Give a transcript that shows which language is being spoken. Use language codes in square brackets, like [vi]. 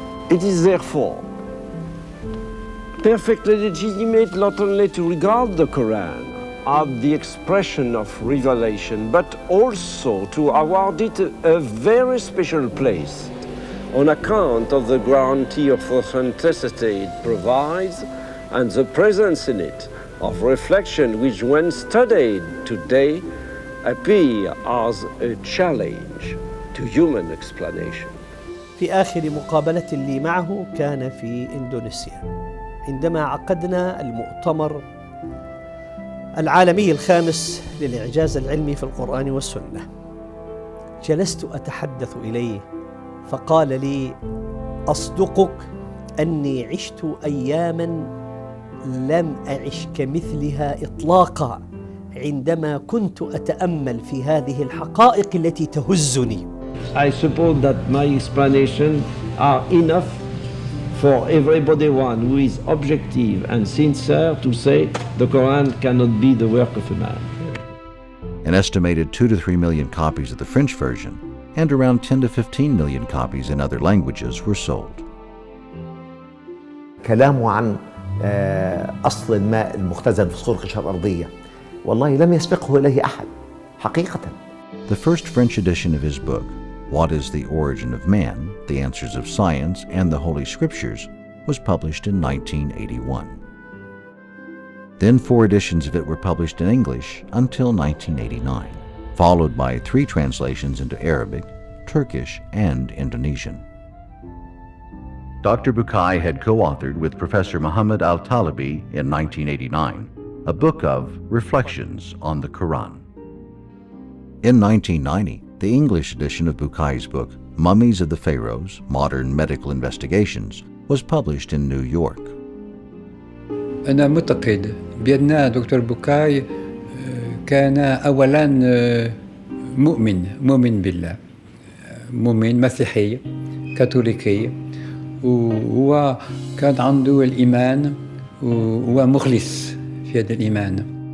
[en] It is therefore perfectly legitimate not only to regard the Quran as the expression of revelation, but also to award it a very special place on account of the guarantee of authenticity it provides and the presence in it of reflection which, when studied today, appear as a challenge to human explanation. [ar] في آخر مقابلة لي معه كان في إندونيسيا عندما عقدنا المؤتمر العالمي الخامس للإعجاز العلمي في القرآن والسنة. جلست أتحدث إليه فقال لي: أصدقك أني عشت أياماً لم أعش كمثلها إطلاقاً عندما كنت أتأمل في هذه الحقائق التي تهزني. [en] I suppose that my explanations are enough for everybody who is objective and sincere to say the Quran cannot be the work of a man. An estimated 2 to 3 million copies of the French version and around 10 to 15 million copies in other languages were sold. [ar] كلامه عن أصل الماء المختزن في صخور القشرة الأرضية والله لم يسبقه إليه أحد حقيقة. [en] The first French edition of his book, What is the Origin of Man? The Answers of Science and the Holy Scriptures, was published in 1981. Then 4 editions of it were published in English until 1989, followed by 3 translations into Arabic, Turkish, and Indonesian. Dr. Bucaille had co-authored with Professor Muhammad al-Talibi in 1989 a book of Reflections on the Quran. In 1990, the English edition of Bucaille's book, Mummies of the Pharaohs, Modern Medical Investigations, was published in New York. [ar] أنا معتقد بأن دكتور بوكاي كان أولاً مؤمن بالله، مؤمن مسيحي كاثوليكي، وهو كان عنده الإيمان وهو مخلص في هذا الإيمان.